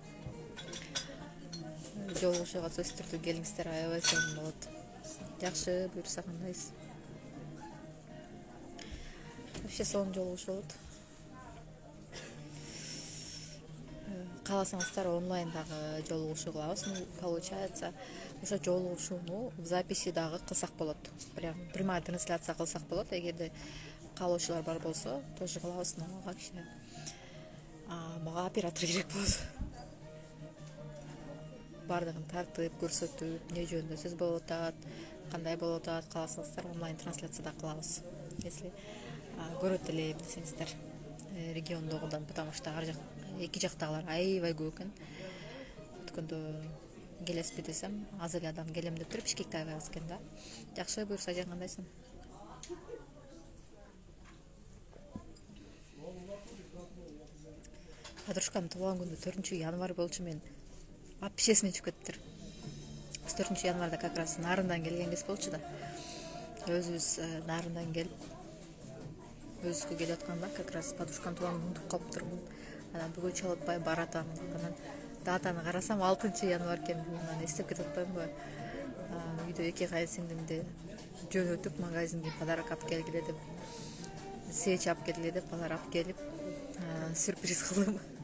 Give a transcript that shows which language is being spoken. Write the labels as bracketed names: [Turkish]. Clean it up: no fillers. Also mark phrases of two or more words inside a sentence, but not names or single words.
[Kyrgyz] Жолугушууга сөзсүз түрдө келиңиздер, аябай сонун болот. Жакшы, буюрса кандайсыз? Вообще сонун жолугушуу болот. Кааласаңыздар онлайндагы жолугушуу кылабыз. Получается, ошо жолугушууну [Russian] в записи [Kyrgyz] дагы кылсак болот. [Russian] Прям прямая трансляция [Kyrgyz] кылсак болот. Эгерде каалоочулар бар болсо, тоже кылабыз, но мага кичине мага оператор керек болот. Бардыгын тартып, көрсөтүп, эмне жөнүндө сөз болуп атат, кандай болуп атат, кааласаңыздар онлайн трансляцияда кылабыз. Если көрөт эле десеңиздер, региондогудан, потому что ар жак эки жактагылар аябай көп экен. Өткөндө келесизби десем, аз эле адам келем деп туруп Бишкекте аябай аз экен да. Жакшы, буюрса жан кандайсың? Подружкамдын туулган күнү 4-январь болчу, мен вообще эсиме чыгып кетиптир. 4-январда [Russian] как раз [Kyrgyz] Нарындан келген кез болчу да. Өзүбүз Нарындан келип, өзүбүзгө келип атканда [Russian] как раз [Kyrgyz] подружкамдын туулган унутуп калыптырмын. Анан бүгүн чалып атпай баратам. Анан датаны карасам 6-январь экен. Анан эстеп кетип атпаймынбы? Үйдө эки кайынсиңдимди жөнөтүп магазинге подарок алып келгиле деп, свечи алып келгиле деп алар алып келип, сюрприз кылдым.